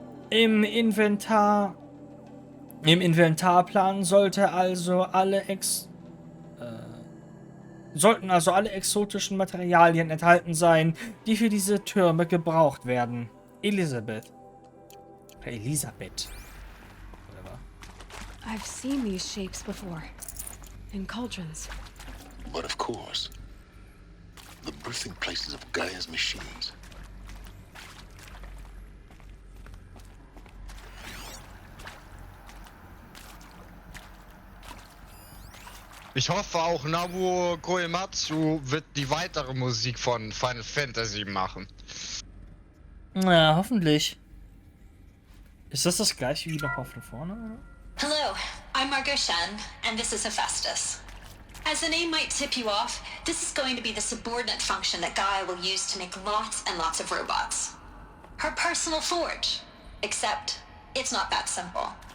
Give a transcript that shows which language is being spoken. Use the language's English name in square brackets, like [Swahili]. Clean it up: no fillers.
[German] Im Inventarplan sollten also alle exotischen Materialien enthalten sein, die für diese Türme gebraucht werden. [English] Elisabeth. Whatever. I've seen these shapes before. In cauldrons. But of course, the birthing places of Gaia's machines. [German] Ich hoffe auch, Nobuo Koematsu wird die weitere Musik von Final Fantasy machen. Na, hoffentlich. Ist das gleiche wie noch von vorne, oder? [English] Hello, I'm Margot Shen, and this is Hephaestus. As the name might tip you off, this is going to be the subordinate function that Gaia will use to make lots and lots of robots. Her personal forge. Except, it's not that simple.